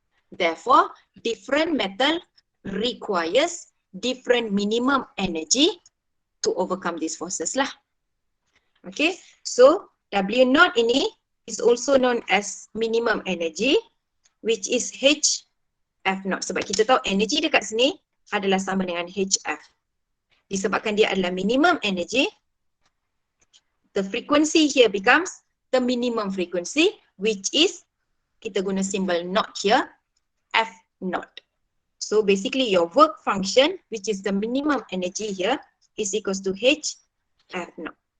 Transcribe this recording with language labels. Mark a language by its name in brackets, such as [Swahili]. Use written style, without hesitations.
[English] Therefore, different metal requires different minimum energy to overcome these forces lah. Okay, so W0 ini is also known as minimum energy, which is HF0. [Malay] Sebab kita tahu energy dekat sini adalah sama dengan HF. Disebabkan dia adalah minimum energy, [English] the frequency here becomes the minimum frequency, which is, [Malay] kita guna symbol [English] naught here, F naught. So basically your work function, which is the minimum energy here, is equals to H F naught.